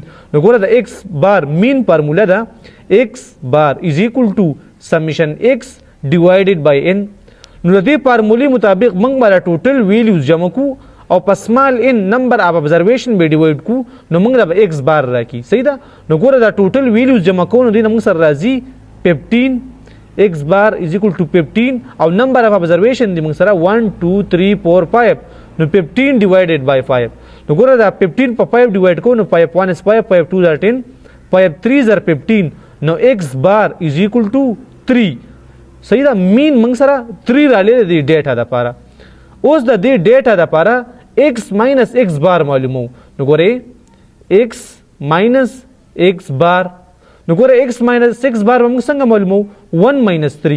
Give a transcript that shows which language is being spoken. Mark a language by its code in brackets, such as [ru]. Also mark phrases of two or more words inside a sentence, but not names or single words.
[ps] نو ګوره د [en] x bar mean formula ده x bar is equal to summation x divided by n. [ps] نو د دې فارمولې مطابق موږ به [en] total values [ps] جمع کو او په [en] small n number of observation [ps] به ډیوایډ کو نو موږ د [en] x bar [ps] راکړي. صحیح ده. نو ګوره دا [en] total values [ps] جمع کوو نو دې نه موږ سره راځي 15 [en] x bar is equal to 15 [ps] او [en] number of observation [ps] دی موږ سره 1 2 3 4 5 نو 15 [en] divided by 5. [ps] نو ګوره دا 15 په 5 ډیوایډ کو نو [en] 5 1 is 5 5 2 are 10 5 3 are 15 [ps] نو [en] x bar is equal to 3. [ps] صحیح ده. مین موږ سره 3 رالی دی ډیټا دپاره. اوس د دې ډیټا دپاره [en] x minus x bar [ps] معلومو. نو ګورئ [en] x minus x bar [ps] نو ګوره [en] x minus 6 bar [ps] به موږ څنګه معلومو [en] 1 minus 3.